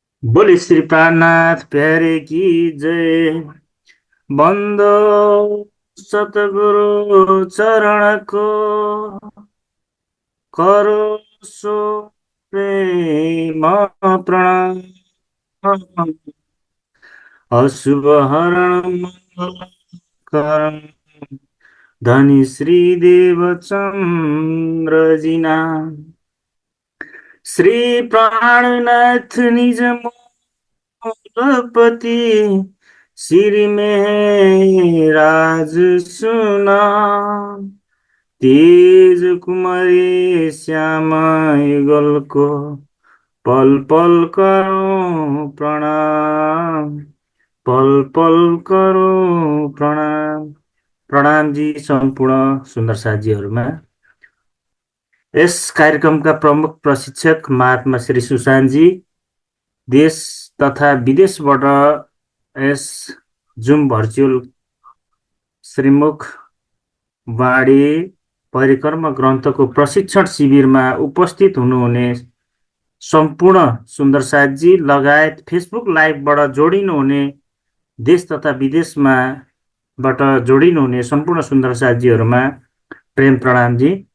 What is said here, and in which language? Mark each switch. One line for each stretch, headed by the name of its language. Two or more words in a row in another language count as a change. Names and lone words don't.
Hindi: बोले श्री प्राणनाथ प्यारे की जय। बन्दो सतगुरु चरणको करोसो प्रेम प्रणाम। अशुभ हरण मङ्गल करण धनी श्री देवचन्द्र श्री प्राणनाथ निज मूलपति श्री मेहराज सुना तेज कुमारी श्याम युगल पल पल करो प्रणाम। पल पल करो प्रणाम।
Nepali: प्रणाम जी सम्पूर्ण सुन्दर साथीहरूमा। यस कार्यक्रमका प्रमुख प्रशिक्षक महात्मा श्री सुशान्तजी देश तथा विदेशबाट यस जुम भर्चुअल श्रीमुख वाणी परिक्रमा ग्रन्थको प्रशिक्षण शिविरमा उपस्थित हुनुहुने सम्पूर्ण सुन्दर साथजी लगायत फेसबुक लाइभबाट जोडिनुहुने देश तथा विदेशमाबाट जोडिनुहुने सम्पूर्ण सुन्दर साथीहरूमा प्रेम प्रणाम जी।